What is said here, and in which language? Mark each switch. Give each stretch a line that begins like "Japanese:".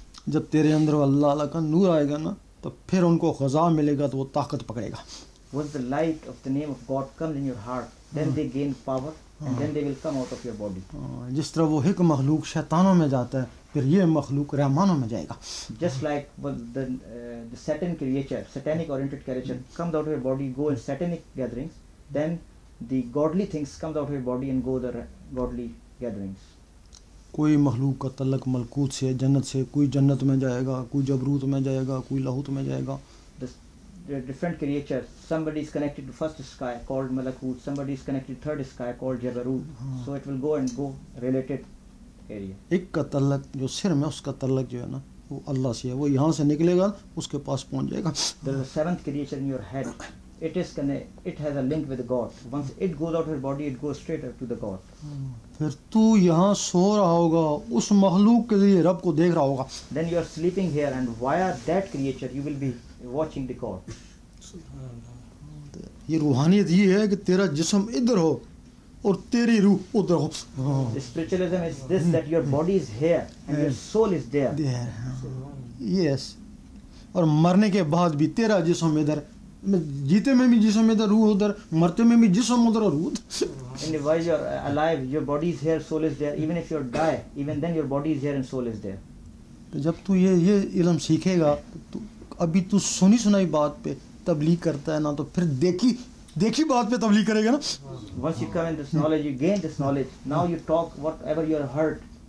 Hindi: जब तेरे अंदर अल्लाह अल्लाह का नूर आएगा ना, तो फिर उनको ख़ज़ा मिलेगा, तो वो ताकत पकड़ेगा.
English: Once the light of the name of God comes in your heart, then they gain power, and then they will come out of your body.
Hindi: जिस तरह वो एक मखलूक शैतानों में जाता है, फिर ये मखलूक रहमानों में जाएगा.
English: Just like the Satan creature, satanic oriented creature comes out of your body, go in satanic gatherings, then the godly things comes out of your body and go the godly gatherings.
Hindi: कोई मखलूक का तल्लक मलकूत से, जन्नत से, कोई जन्नत में जाएगा, कोई जबरूत में जाएगा, कोई लाहूत में जाएगा.
English: The different creatures, somebody is connected to first sky called Malakut, somebody is connected to third sky called Jabarut. So it will go and go related area.
Hindi: एक का तल्लक जो सिर में, उसका तल्लक जो है ना, वो अल्लाह से है. वो यहाँ से निकलेगा, उसके पास पहुँच जाएगा.
English: There is a seventh creature in your head. It has a link with God. Once it goes out of your body, it goes straight up to the God.
Hindi: फिर तू यहाँ सो रहा होगा, उस मखलूक के लिए रब को देख रहा होगा.
English: Then you are sleeping here, and via that creature you will be watching the God.
Hindi: ये रूहानियत ये है कि तेरा जिस्म इधर हो और तेरी रूह उधर हो.
English: The spiritualism is this, that your body is here and your soul is there. Yes.
Hindi: और मरने के बाद भी तेरा जिस्म इधर, जीते में भी जिस्म इधर, रूह उधर, मरते में भी जिस्म उधर और रूह उधर.
English: And while you are alive, your body is here, soul is there. Even if you die, even then your body is here and soul is there.
Hindi: तो जब तू ये इल्म सीखेगा, तो अभी तू सुनी सुनाई बात पे तबलीग करता है ना, तो फिर देखी बात पे तबलीग करेगा ना.
English: Once you come in this knowledge, you gain this knowledge. Now you talk whatever you have heard.